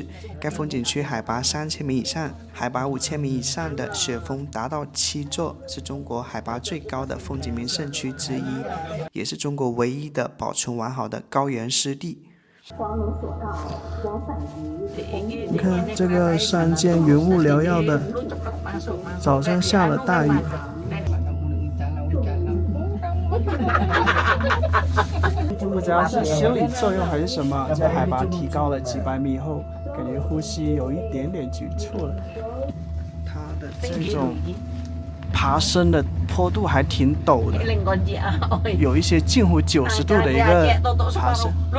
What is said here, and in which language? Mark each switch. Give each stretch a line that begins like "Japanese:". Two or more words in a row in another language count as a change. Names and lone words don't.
Chinese: 該風景區海拔3000米以上、海拔5000米以上的雪峰達到7座，是中國海拔最高的風景名勝區之一，也是中國唯一的保存完好的高原濕地。你看這個山間雲霧繚繞的，早上下了大雨。不知道是心理作用還是什麼，在海拔提高了幾百米後，感覺呼吸有一點點局促了。它的這種爬升的坡度還挺陡的，有一些近乎90度的一個爬升。